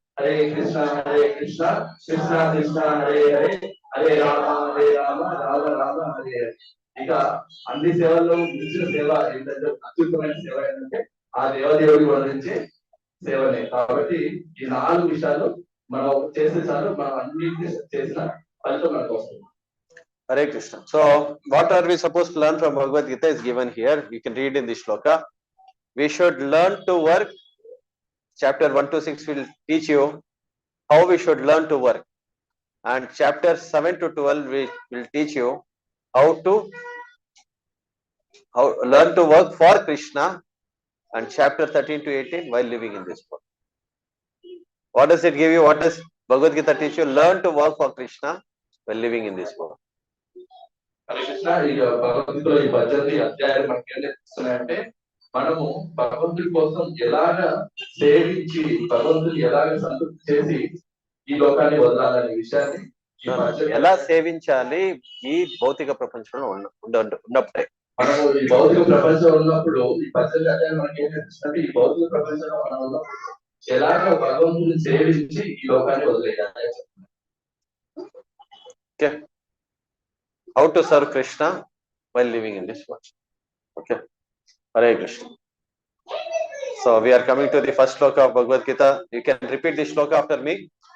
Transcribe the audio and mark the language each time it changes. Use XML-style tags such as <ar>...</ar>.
<sa>హరే కృష్ణ కృష్ణ కృష్ణ హరే హరే, హరే రామ రామ రామ హరే హరే.</sa> <te>ఇక అన్ని సేవల్లో మించిన సేవ ఏంటంటే, అత్యుత్తమైన సేవ ఏంటంటే ఆ దేవదేవుడి వర్ణించే సేవనే. కాబట్టి ఈ 4 విషయాలు మనం చేసే చాలు, మనం అన్నింటినీ చేసిన ఫలితం మనకు వస్తుంది.</te> <sa>Hare Krishna.</sa> <en>So, what are we supposed to learn from Bhagavad Gita is given here. You can read in this shloka. We should learn to work. Chapter 1 to 6 will teach you how we should learn to work. And chapter 7 to 12 will teach you how to learn to work for Krishna. And chapter 13 to 18 while living in this world. What does it give you? What does Bhagavad Gita teach you? Learn to work for Krishna while living in this world.</en> <te>Krishna ఈ భగవద్గీతలో ఈ 18 అధ్యాయాలు మనకి ఏం నేర్పిస్తున్నాయంటే, మనము భగవంతుడి కోసం ఎలాగ సేవించి భగవంతుని ఎలాగ సంతృప్తి చేసి ఈ లోకాన్ని వదలాలనే విషయాన్ని ఎలా సేవించాలి ఈ భౌతిక ప్రపంచంలో ఉన్నప్పుడే. మనము ఈ భౌతిక ప్రపంచంలో ఉన్నప్పుడు ఈ 18 అధ్యాయాలు మనకి ఏం నేర్పిస్తుందంటే, ఈ భౌతిక ప్రపంచంలో మనం ఉన్నప్పుడు ఎలాగ భగవంతుని సేవించి ఈ లోకాన్ని వదిలేయాలి.</te> <en>Okay. How to serve Krishna while living in this world. Okay.</en> <sa>Hare Krishna.</sa> <en>So we are coming to the first shloka of Bhagavad Gita. You can repeat this shloka after me.</en>